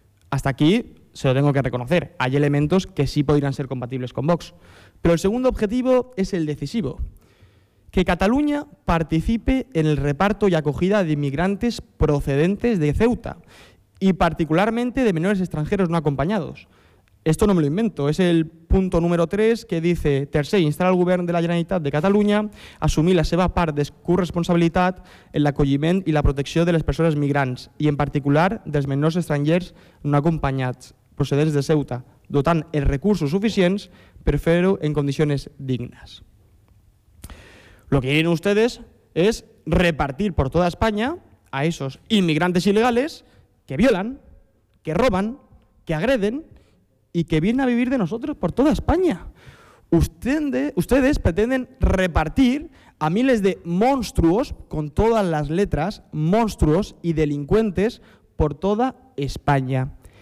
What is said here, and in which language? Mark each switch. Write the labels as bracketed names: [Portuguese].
[Spanish] Hasta aquí se lo tengo que reconocer, hay elementos que sí podrían ser compatibles con Vox. Pero el segundo objetivo es el decisivo. que Cataluña participe en el reparto y acogida de inmigrantes procedentes de Ceuta y particularmente de menores extranjeros no acompañados. Esto no me lo invento, es el punto número 3 que dice: [Catalan] tercer, instar al Govern de la Generalitat de Catalunya a assumir la seva part de corresponsabilitat en l'acolliment i la protecció de les persones migrants i en particular dels menors estrangers no acompanyats procedents de Ceuta, dotant els recursos suficients per fer-ho en condicions dignes. [Spanish] Lo que quieren ustedes es repartir por toda España a esos inmigrantes ilegales que violan, que roban, que agreden y que vienen a vivir de nosotros por toda España. Ustedes pretenden repartir a miles de monstruos, con todas las letras, monstruos y delincuentes por toda España.